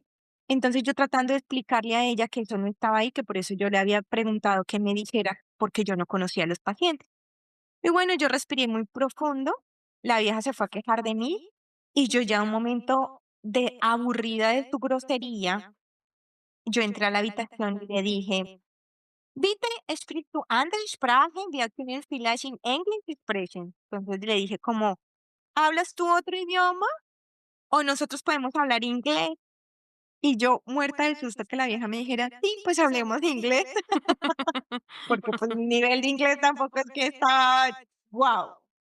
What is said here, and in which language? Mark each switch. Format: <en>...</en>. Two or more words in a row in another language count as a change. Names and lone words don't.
<es>Entonces, yo tratando de explicarle a ella que eso no estaba ahí, que por eso yo le había preguntado que me dijera, porque yo no conocía a los pacientes. Y bueno, yo respiré muy profundo, la vieja se fue a quejar de mí y yo ya un momento de aburrida de su grosería, yo entré a la habitación y le dije:</es> <de>"Bitte sprichst du andere Sprachen? Wir können vielleicht in English sprechen".</de> <es>Entonces le dije como: "¿Hablas tú otro idioma o nosotros podemos hablar inglés?". Y yo muerta del susto que la vieja me dijera: "Sí, pues hablemos inglés", porque, pues, mi nivel de inglés tampoco es que estaba guau.</es>